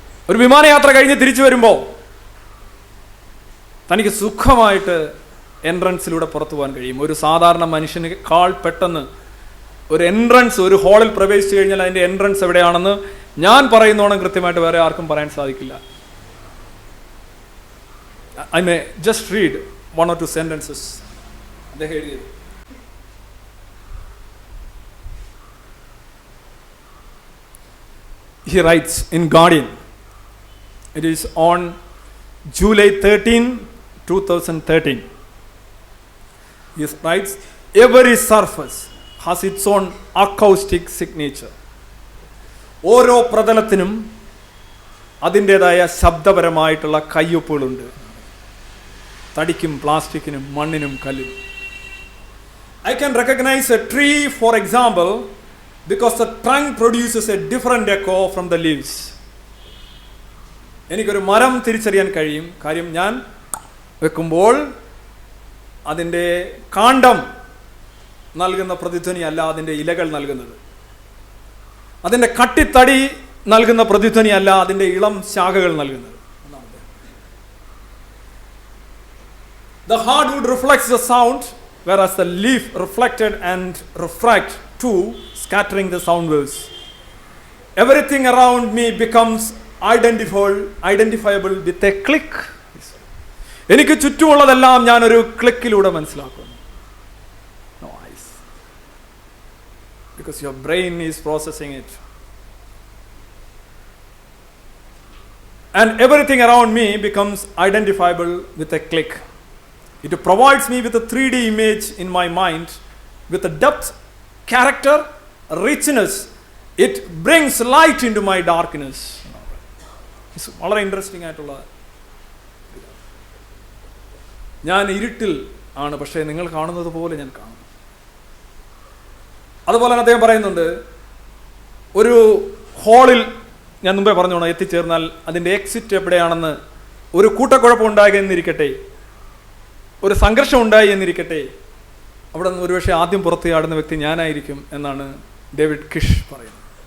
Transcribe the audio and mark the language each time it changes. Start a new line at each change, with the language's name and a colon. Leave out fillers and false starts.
Malayalam: ഒരു വിമാനയാത്ര കഴിഞ്ഞ് തിരിച്ചു വരുമ്പോൾ തനിക്ക് സുഖമായിട്ട് എൻട്രൻസിലൂടെ പുറത്തു പോകാൻ കഴിയും. ഒരു സാധാരണ മനുഷ്യനേക്കാൾ പെട്ടെന്ന് ഒരു എൻട്രൻസ്, ഒരു ഹാളിൽ പ്രവേശിച്ചു കഴിഞ്ഞാൽ അതിൻ്റെ എൻട്രൻസ് എവിടെയാണെന്ന് ഞാൻ പറയുന്നോണം കൃത്യമായിട്ട് വേറെ ആർക്കും പറയാൻ സാധിക്കില്ല.
English: I may just read 1 or 2 sentences.
Malayalam: അദ്ദേഹം എഴുതിയത്,
English: he writes in Guardian. It is on July 13, 2013. He writes, every surface has its own acoustic signature.
Malayalam: ഓരോ പ്രതലത്തിനും അതിൻ്റെതായ ശബ്ദപരമായിട്ടുള്ള കയ്യൊപ്പുകളുണ്ട്. തടിക്കും പ്ലാസ്റ്റിക്കിനും മണ്ണിനും കല്ലിനും.
English: I can recognize a tree, for example, because the trunk produces a different echo from the leaves.
Malayalam: എനിക്കൊരു മരം തിരിച്ചറിയാൻ കഴിയും. കാര്യം ഞാൻ വെക്കുമ്പോൾ അതിൻ്റെ കാണ്ഡം നൽകുന്ന പ്രതിധ്വനി അല്ല അതിൻ്റെ ഇലകൾ നൽകുന്നത്. അതിൻ്റെ കട്ടിത്തടി നൽകുന്ന പ്രതിധ്വനി അല്ല അതിൻ്റെ ഇളം ശാഖകൾ നൽകുന്നത്.
English: The hardwood reflects the sound, whereas the leaf reflected and refract too, scattering the sound waves. Everything around me becomes identifiable with a click.
Malayalam: എനിക്ക് ചുറ്റുമുള്ളതെല്ലാം ഞാനൊരു ക്ലിക്കിലൂടെ മനസ്സിലാക്കുന്നു.
English: No eyes. Because your brain is processing it. And everything around me becomes identifiable with a click. It provides me with a 3D image in my mind with a depth, character, richness. It brings light into my darkness. It's
Malayalam: വളരെ interesting ആയിട്ടുള്ള. ഞാൻ ഇരുട്ടിൽ ആണ്, പക്ഷേ നിങ്ങൾ കാണുന്നത് പോലെ ഞാൻ കാണുന്നു. അതുപോലെ തന്നെ അദ്ദേഹം പറയുന്നുണ്ട്, ഒരു ഹാളിൽ ഞാൻ മുമ്പേ പറഞ്ഞോണം എത്തിച്ചേർന്നാൽ അതിൻ്റെ എക്സിറ്റ് എവിടെയാണെന്ന് ഒരു കൂട്ടക്കുഴപ്പം ഉണ്ടായി എന്നിരിക്കട്ടെ, ഒരു സംഘർഷം ഉണ്ടായി എന്നിരിക്കട്ടെ, അവിടെ നിന്ന് ഒരുപക്ഷെ ആദ്യം പുറത്ത് ചാടുന്ന വ്യക്തി ഞാനായിരിക്കും എന്നാണ് ഡേവിഡ് കിഷ് പറയുന്നത്.